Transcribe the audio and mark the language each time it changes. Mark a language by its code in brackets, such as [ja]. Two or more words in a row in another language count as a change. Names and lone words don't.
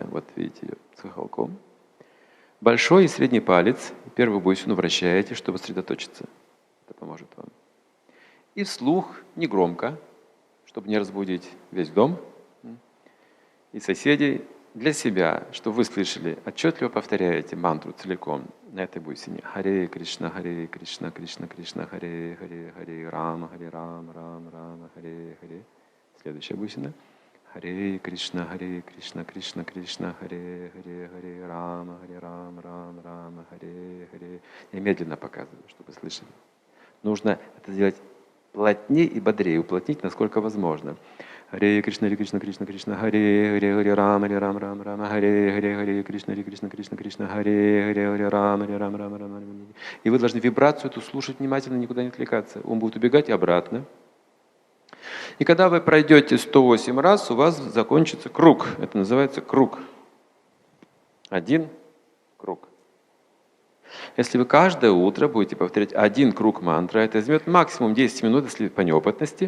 [ru] Вот видите ее с хохолком. Большой и средний палец, первую бусину вращаете, чтобы сосредоточиться. Это поможет вам. И вслух, не громко, чтобы не разбудить весь дом и соседей, для себя, чтобы вы слышали, отчетливо повторяете мантру целиком на этой бусине. [sa] Харе Кришна, Кришна, Кришна, Харе, Рама, Рама, Харе, Харе. [ru] Следующая бусина. [sa] Харе Кришна, Кришна, Кришна, Харе, Рама, Рама, Харе. [ru] Я медленно показываю, чтобы слышали. Нужно это сделать плотнее и бодрее, уплотнить, насколько возможно. [sa] Харе Кришна, Кришна, Кришна, Кришна, Харе Рама, Рама, Рама, Харе Кришна, Кришна, Кришна, Кришна, Харе Рама, Рама. [ru] И вы должны вибрацию эту слушать внимательно, никуда не отвлекаться. Он будет убегать обратно. И когда вы пройдете 108 раз, у вас закончится круг. Это называется круг. Один круг. Если вы каждое утро будете повторять один круг мантры, это займет максимум 10 минут, если по неопытности.